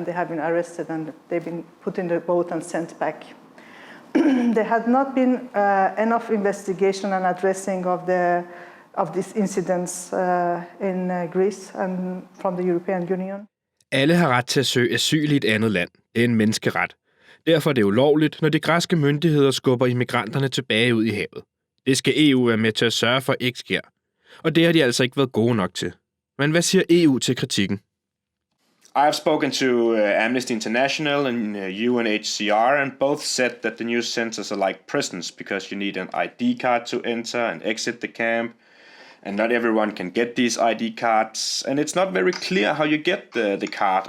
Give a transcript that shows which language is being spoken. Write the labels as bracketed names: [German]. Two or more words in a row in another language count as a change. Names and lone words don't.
[English] They have been arrested and they've been put in the boat and sent back. There had not been enough investigation and addressing of these incidents in Greece and from the European Union. [Danish] Alle har ret til at søge asyl i et andet land. Det er en menneskeret. Derfor er det ulovligt, når de græske myndigheder skubber immigranterne tilbage ud i havet. Det skal EU være med til at sørge for ikke sker. Og det har de altså ikke været gode nok til. Men hvad siger EU til kritikken? [English] I have spoken to Amnesty International and UNHCR, and both said that the new centers are like prisons because you need an ID card to enter and exit the camp, and not everyone can get these ID cards, and it's not very clear how you get the card.